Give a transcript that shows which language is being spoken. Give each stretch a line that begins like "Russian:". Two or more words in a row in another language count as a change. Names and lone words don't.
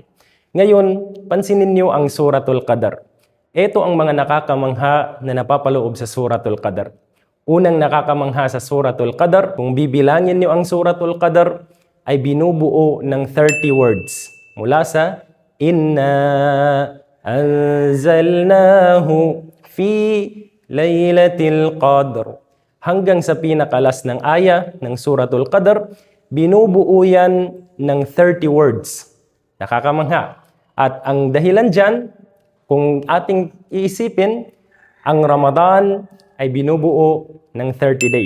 Filipino: Ngayon, pansinin niyo ang Suratul Qadr. Ito ang mga nakakamangha na napapaloob sa Suratul Qadr. Unang nakakamangha sa Suratul Qadr, kung bibilangin niyo ang Suratul Qadr, ay binubuo ng 30 words. Mula sa
Arabic: إنا أنزلناه في ليلة القدر
Filipino: hanggang sa pinakalas ng aya ng Suratul Qadr, binubuo yan ng 30 words. Nakakamangha. At ang dahilan dyan, kung ating iisipin, ang Ramadan ay binubuo ng 30 days.